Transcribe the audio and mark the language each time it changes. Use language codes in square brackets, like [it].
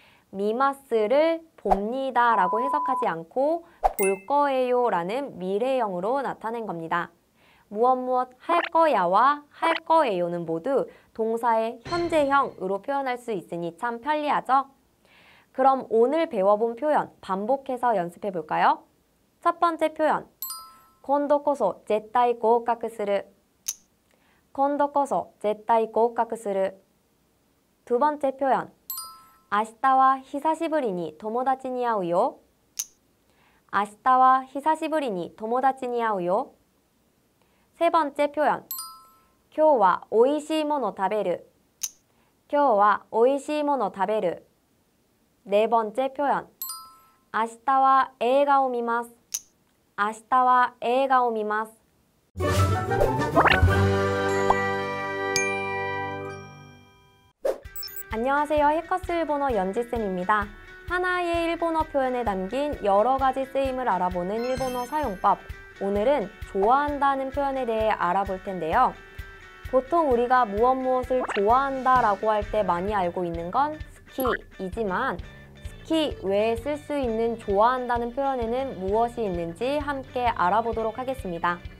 [ko] 미마스를 봅니다 라고 해석하지 않고 볼 거예요 라는 미래형으로 나타낸 겁니다. 무엇 할 거야와 할 거예요는 모두 동사의 현재형으로 표현할 수 있으니 참 편리하죠? 그럼 오늘 배워본 표현 반복해서 연습해 볼까요? 첫 번째 표현 [ja] 今度こそ絶対合格する 今度こそ絶対合格する [ko] 두 번째 표현 [ja] 明日は久しぶりに友達に会うよ明日は久しぶりに友達に会うよ [ko] 세 번째 표현 [ja] 今日はおいしいもの食べる 今日はおいしいもの食べる [ko] 네 번째 표현 [ja] 明日は映画を見ます 明日は映画を見ます [ko] 안녕하세요. 해커스 일본어 연지쌤입니다. 하나의 일본어 표현에 담긴 여러 가지 쓰임을 알아보는 일본어 사용법. 오늘은 좋아한다는 표현에 대해 알아볼 텐데요. 보통 우리가 무엇을 좋아한다 라고 할 때 많이 알고 있는 건 스키이지만 스키 외에 쓸 수 있는 좋아한다는 표현에는 무엇이 있는지 함께 알아보도록 하겠습니다.